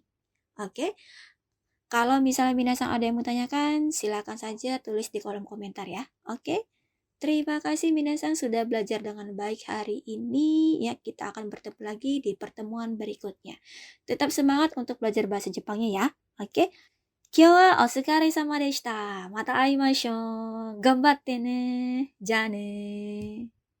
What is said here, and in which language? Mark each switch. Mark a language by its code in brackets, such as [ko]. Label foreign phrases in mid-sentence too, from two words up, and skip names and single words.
[id] Oke, kalau misalnya Minasang ada yang mau tanyakan, silakan saja tulis di kolom komentar ya. Oke, terima kasih Minasang sudah belajar dengan baik hari ini. Ya, kita akan bertemu lagi di pertemuan berikutnya. Tetap semangat untuk belajar bahasa Jepangnya ya. Oke. [ja] 今日はお疲れ様でした。また会いましょう。頑張ってね。じゃあね。